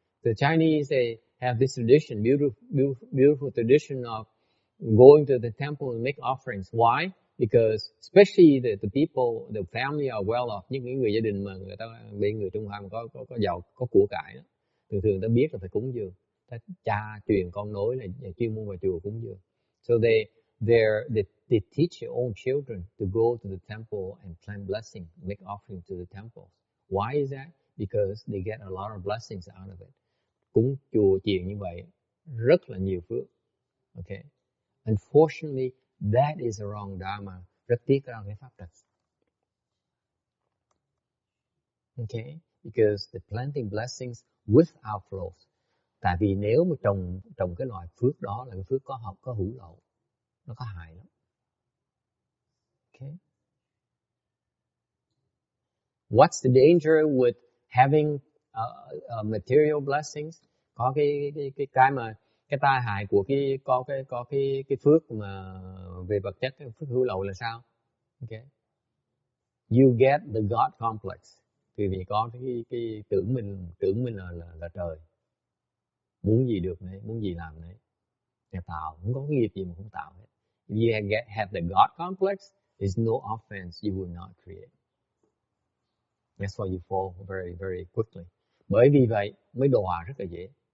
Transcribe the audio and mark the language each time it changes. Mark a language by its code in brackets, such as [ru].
[en] The Chinese, they have this tradition, beautiful tradition of going to the temple and make offerings. Why? Because especially the people, the family are well off. [vi] Những người gia đình mà người ta bên người Trung Hoa mà có giàu, có của cải đó, thường ta biết là phải cúng dường. Cha truyền con nối là chuyên môn vào chùa cúng dường. [en] So they teach their own children to go to the temple and plant blessing, make offering to the temple. Why is that? Because they get a lot of blessings out of it. [vi] Cúng chùa chiền như vậy rất là nhiều phước. [en] Okay. Unfortunately, that is the wrong dharma. [vi] Rất tiếc ra cái pháp trật. [en] Okay, because the planting blessings with outflows. [vi] Tại vì nếu mà trồng cái loại phước đó là cái phước có hữu lậu, nó có hại lắm. [en] Okay. What's the danger with having material blessings? [vi] Có cái mà cái tai hại của cái phước mà về vật chất, cái phước hữu lậu là sao? Okay. [en] You get the God complex. [vi] Vì có cái tưởng mình là trời. Muốn gì được đấy, muốn gì làm đấy. Để tạo, không có cái nghiệp gì mà không tạo hết. [en] If you have the God complex, there's no offense you will not create. That's why you fall very, very quickly. [vi] Bởi vì vậy mới đọa rất là dễ.